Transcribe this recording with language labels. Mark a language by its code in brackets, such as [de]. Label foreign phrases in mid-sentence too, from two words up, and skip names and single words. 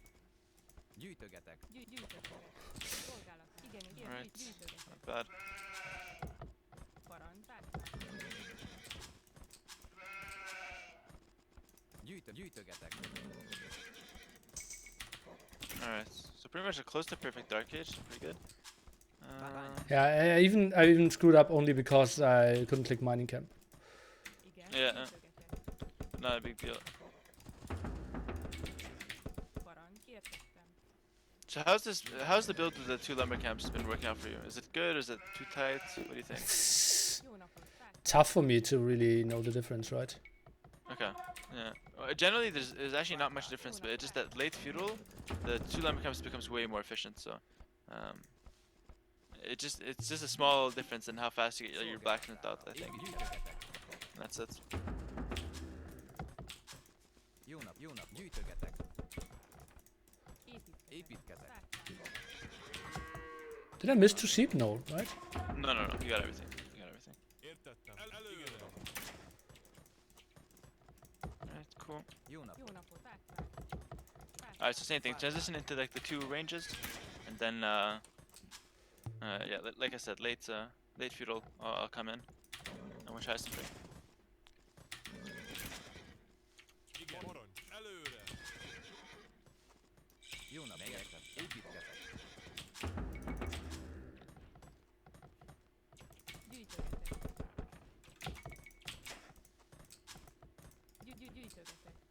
[hu] Gyűjtögetek. Gyűjtögetek. Szolgálat. Igen, [en] Alright. [hu] gyűjtögetek. [en] Not bad. [hu] Parancs. Gyűjtögetek. [en] Alright. So pretty much a close to perfect dark age. Pretty good. Yeah, I even screwed up only because I couldn't click mining camp. [hu] Igen, [en] Yeah. [hu] gyűjtögetek. [en] Not a big deal. [hu] Parancs. Értettem. [en] So how's the build with the 2 lumber camps been working out for you? Is it good or is it too tight? What do you think? It's [hu] Jó napot. [en] tough for me to really know the difference, right? Okay. Yeah. Generally, there's actually not much difference, but it's just that late feudal, the 2 lumber camps becomes way more efficient. So, it's just a small difference in how fast you get your blacksmith out. I think. [hu] Gyűjtögetek. [en] And that's it. [hu] Jó nap, gyűjtögetek. Építkezek. Építkezek. [en] Did I miss 2 sheep? No, right? No. You got everything. You got everything. Alright. Cool. [hu] Jó nap. Jó napot. [en] Alright. So same thing. Transition into like the 2 ranges, and then yeah, like I said, late feudal. I'll come in, and we'll try something. [hu] Jó nap, megértem. Építkezek. Gyűjtögetek. Gyűjtögetek.